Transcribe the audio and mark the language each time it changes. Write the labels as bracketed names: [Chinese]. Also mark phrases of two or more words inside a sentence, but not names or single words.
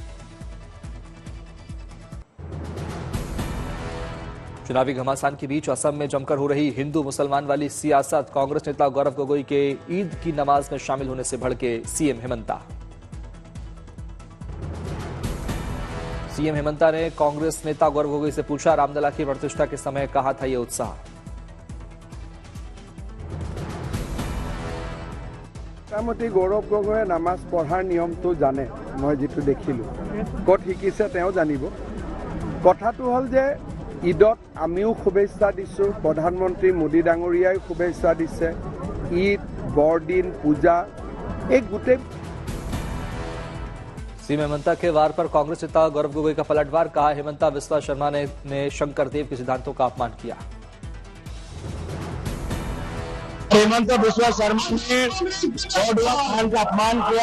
[Hindi] चुनावी घमासान के बीच असम में जमकर हो रही हिंदू मुसलमान वाली सियासत। कांग्रेस नेता गौरव गोगोई के ईद की नमाज में शामिल होने से भड़के सीएम हेमंता। सीएम हेमंता ने कांग्रेस नेता गौरव गोगोई से पूछा, रामलला की प्रतिष्ठा के समय कहां था ये उत्साह। [Assamese] মোটামুটি গৌৰৱ গগৈয়ে নামাজ পঢ়াৰ নিয়মটো জানে, মই যিটো দেখিলোঁ। ক'ত শিকিছে তেওঁ জানিব। কথাটো হ'ল যে ঈদত আমিও শুভেচ্ছা দিছোঁ, প্ৰধানমন্ত্ৰী মোদী ডাঙৰীয়াই শুভেচ্ছা দিছে। ঈদ, বৰদিন, পূজা এই গোটেই। [Hindi] सीएम हेमंता के वार पर कांग्रेस नेता गौरव गोगोई का पलटवार। कहा, हेमंता बिस्वा शर्मा ने शंकर देव के सिद्धांतों का अपमान किया। हेमंता बिस्वा शर्मा ने खान का अपमान किया।